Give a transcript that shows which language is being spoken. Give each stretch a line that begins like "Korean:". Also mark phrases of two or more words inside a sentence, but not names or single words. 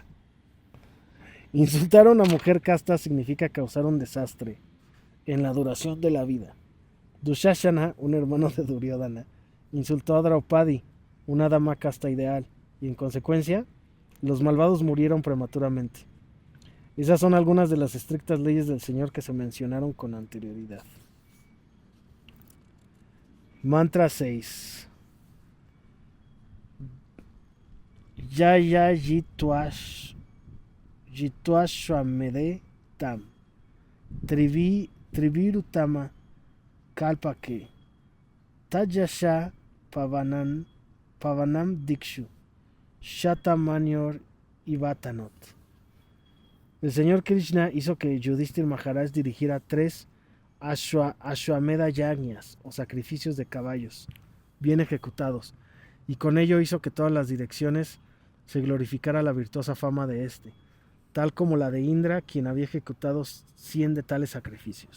Spanish: Insultar a una mujer casta significa causar un desastre en la duración de la vida. Dushashana, un hermano de Duryodhana, insultó a Draupadi, una dama casta ideal, y en consecuencia, los malvados murieron prematuramente. Esas son algunas de las estrictas leyes del Señor que se mencionaron con anterioridad. Mantra 6.
Sanskrit: Yaya Jitwashwamede Tam Trivirutama Kalpake Tajasha Pavanam Dikshu Shatamanyor Ivatanot.
Spanish: El Señor Krishna hizo que Yudhishthir Maharaj dirigiera 3
Sanskrit: Ashwamedha Yajñas,
Spanish: o sacrificios de caballos, bien ejecutados, y con ello hizo que todas las direcciones se glorificara la virtuosa fama de éste, tal como la de Indra, quien había ejecutado 100 de tales sacrificios.